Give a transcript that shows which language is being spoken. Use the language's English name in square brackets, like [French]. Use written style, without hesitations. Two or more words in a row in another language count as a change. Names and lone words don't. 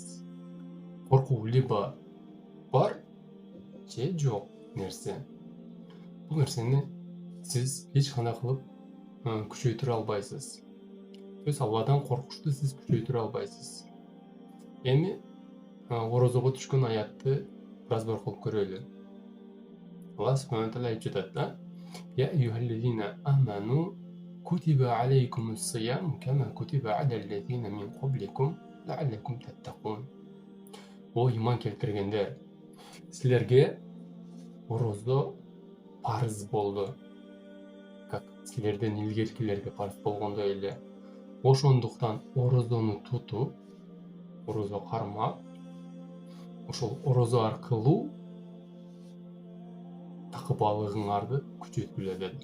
[Kyrgyz] Коркуу либо бар же жок нерсе. Бул нерсени сиз эч кандай кылып күчөйтүрө албайсыз. [Russian] То есть [Kyrgyz] Алладан коркушту сиз күчөйтүрө албайсыз. Эми орозого түшкөн аятты разбор кылып көрөлү. [Arabic] الله سبحانه وتعالى [Kyrgyz] айтып жатат да: [Arabic] "يا أيها الذين آمنوا كتب عليكم الصيام كما كتب على الذين من قبلكم لعلكم تتقون." [Kyrgyz] O iman keltirгендер, силерге орозо парыз болду. Как силерден илгеркилерге парыз болгондой эле. Ошондуктан орозону тутуп, орозо кармап, ошол орозо аркылуу такыбалыгыңарды күчөткүлө деди.